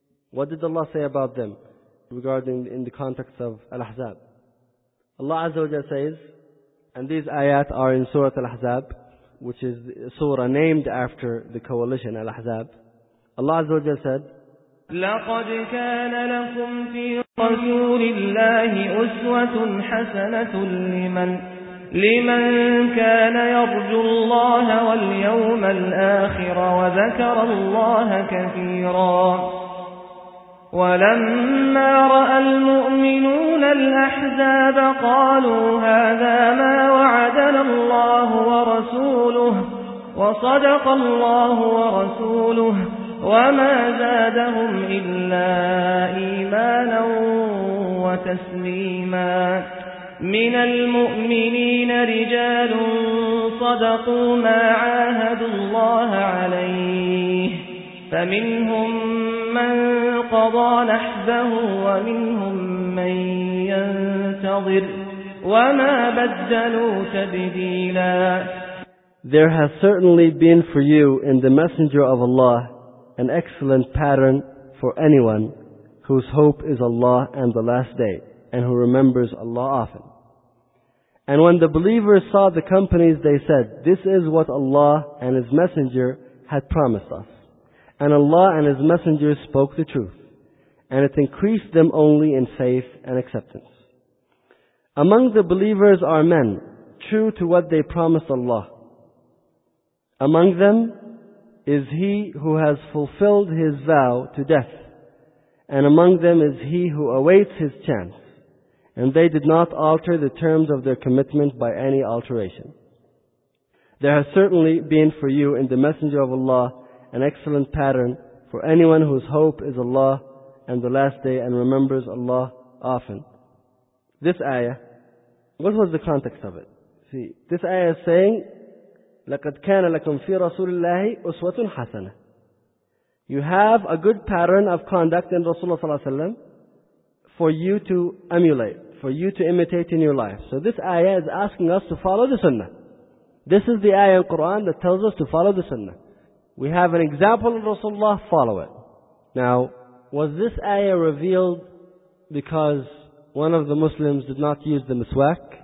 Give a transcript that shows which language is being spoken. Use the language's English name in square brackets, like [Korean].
[English] What did Allah say about them regarding in the context of Al-Ahzab? Allah Azza wa Jal says, and these ayat are in Surah Al-Ahzab, which is the surah named after the coalition Al-Ahzab. Allah Azza wa Jal said, [Arabic] لقد كان لكم في رسول الله أسوة حسنة لمن كان يرجو الله واليوم الآخر وذكر الله كثيرا. ولما رأى المؤمنون الأحزاب قالوا هذا ما وعدنا الله ورسوله وصدق الله ورسوله وما زادهم إلا إيمانا وتسليما. من المؤمنين رجال صدقوا ما عاهدوا الله عليه فمنهم من قضى نحبه ومنهم من ينتظر وما بدلوا تبديلا. [English] There has certainly been for you in the Messenger of Allah an excellent pattern for anyone whose hope is Allah and the Last Day, and who remembers Allah often. And when the believers saw the companies, they said, "This is what Allah and His Messenger had promised us." And Allah and His Messenger spoke the truth, and it increased them only in faith and acceptance. Among the believers are men, true to what they promised Allah. Among them is he who has fulfilled his vow to death, and among them is he who awaits his chance, and they did not alter the terms of their commitment by any alteration. There has certainly been for you in the Messenger of Allah an excellent pattern for anyone whose hope is Allah and the Last Day and remembers Allah often. This ayah, what was the context of it? See, this ayah is saying, [Arabic] لَقَدْ كَانَ لَكُمْ فِي رَسُولِ اللَّهِ أُسْوَةٌ حَسَنَةٌ. [English] You have a good pattern of conduct in Rasulullah sallallahu alaihi wasallam for you to emulate, for you to imitate in your life. So this ayah is asking us to follow the sunnah. This is the ayah in Quran that tells us to follow the sunnah. We have an example of Rasulullah, follow it. Now, was this ayah revealed because one of the Muslims did not use the miswak?